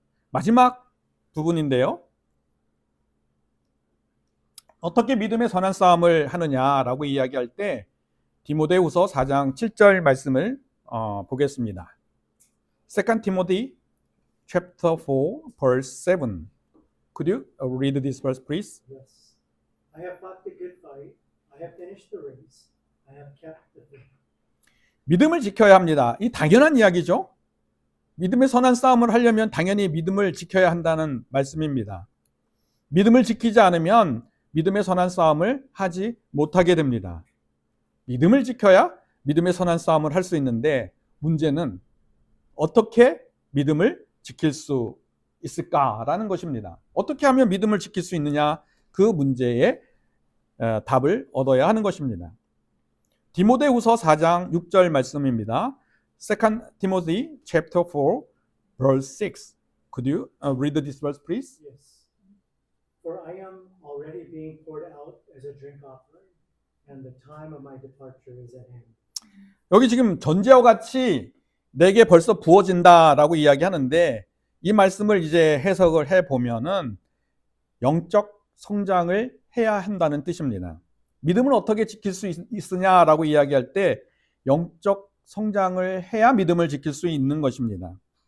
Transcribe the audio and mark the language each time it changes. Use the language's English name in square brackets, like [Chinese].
[Korean] 마지막 부분인데요, 어떻게 믿음의 선한 싸움을 하느냐라고 이야기할 때 디모데후서 4장 7절 말씀을 보겠습니다. [English] 2 Timothy chapter 4 verse 7. Could you read this verse please? Yes. I have fought the good fight. I have finished the race. I have kept the faith. [Korean] 믿음을 지켜야 합니다. 이 당연한 이야기죠. 믿음의 선한 싸움을 하려면 당연히 믿음을 지켜야 한다는 말씀입니다. 믿음을 지키지 않으면 믿음의 선한 싸움을 하지 못하게 됩니다. 믿음을 지켜야 믿음의 선한 싸움을 할 수 있는데 문제는 어떻게 믿음을 지킬 수 있을까라는 것입니다. 어떻게 하면 믿음을 지킬 수 있느냐, 그 문제에 답을 얻어야 하는 것입니다. 디모데후서 4장 6절 말씀입니다. [English] 2 Timothy chapter 4 verse 6. Could you read this verse please? Yes. For I am already being poured out as a drink offering, and the time of my departure is at hand. [Korean] 여기 지금 전제와 같이 내게 벌써 부어진다라고 이야기하는데 이 말씀을 이제 해석을 해 보면은 영적 성장을 해야 한다는 뜻입니다. 믿음을 어떻게 지킬 수 있으냐라고 이야기할 때 영적 성장을 해야 믿음을 지킬 수 있는 것입니다.